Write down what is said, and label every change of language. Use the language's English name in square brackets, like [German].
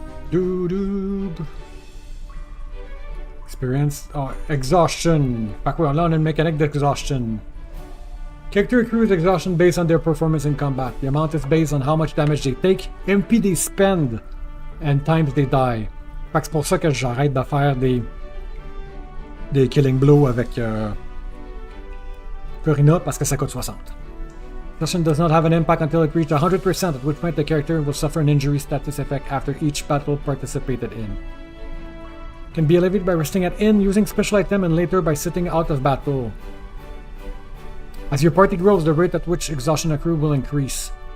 [English] Doo-doo. Experience. Oh, exhaustion. [French] Fait que là, on a une mécanique d'exhaustion. [English] Character accrues exhaustion based on their performance in combat. The amount is based on how much damage they take, MP they spend, and times they die. [French] Fait que c'est pour ça que j'arrête de faire des [English] killing blows [French] avec Purina parce que ça coûte 60. [English] Exhaustion does not have an impact until it reaches 100%, at which point the character will suffer an injury status effect after each battle participated in. Can be alleviated by resting at inn, using special item, and later by sitting out of battle. As your party grows, the rate at which exhaustion accrue will increase.